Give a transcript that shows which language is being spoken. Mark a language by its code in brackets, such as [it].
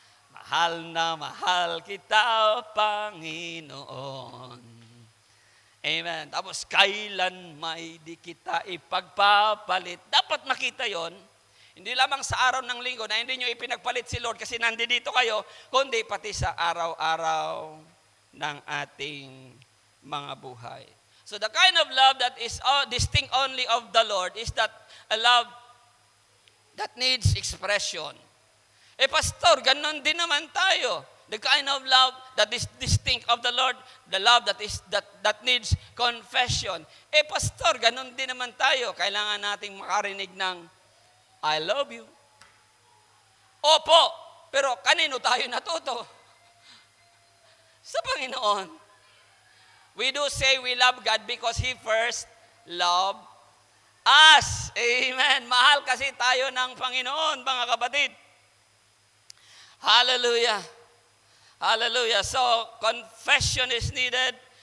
[tl] Mahal na mahal kita, Panginoon. Amen. Tapos, kailan may di kita ipagpapalit. Dapat makita yon. Hindi lamang sa araw ng linggo na hindi nyo ipinagpalit si Lord kasi nandito kayo, kundi pati sa araw-araw ng ating mga buhay. [en] So the kind of love that is distinct only of the Lord is that a love that needs expression. Pastor, [tl] ganon din naman tayo. [en] The kind of love that is distinct of the Lord, the love that needs confession. [tl] Pastor, ganon din naman tayo. Kailangan nating makarinig ng [en] I love you. [tl] Opo, pero kanino tayo natuto? Sa Panginoon. [en] We do say we love God because He first loved us. Amen. [tl] Mahal kasi tayo ng Panginoon, mga kapatid. Hallelujah. Hallelujah. [en] So, confession is needed.